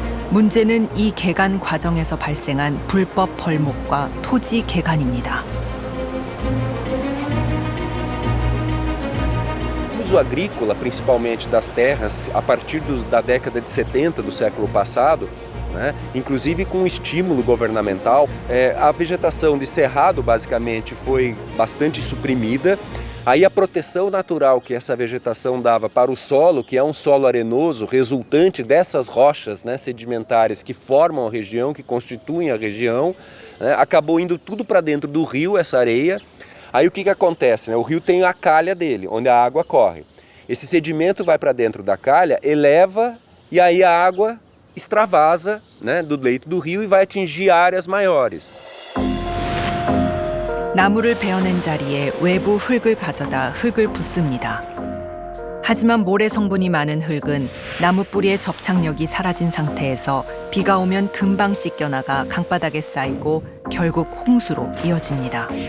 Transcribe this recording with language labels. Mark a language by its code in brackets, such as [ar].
[ko] 문제는 이 개간 과정에서 발생한 불법 벌목과 토지 개간입니다. [pt] O uso agrícola, principalmente das terras, a partir da década de 70 do século passado, né, inclusive com estímulo governamental, a vegetação de cerrado basicamente foi bastante suprimida. Aí a proteção natural que essa vegetação dava para o solo, que é um solo arenoso, resultante dessas rochas, né, sedimentares que formam a região, que constituem a região, né, acabou indo tudo para dentro do rio, essa areia. Aí o que que acontece, né? O rio tem a calha dele, onde a água corre. Esse sedimento vai para dentro da calha, eleva e aí a água extravasa, né, do leito do rio e vai atingir áreas maiores. [ko] 나무를 베어낸 자리에 외부 흙을 가져다 흙을 붓습니다. 하지만 모래 성분이 많은 흙은 나무 뿌리의 접착력이 사라진 상태에서 비가 오면 금방 씻겨나가 강바닥에 쌓이고 결국 홍수로 이어집니다.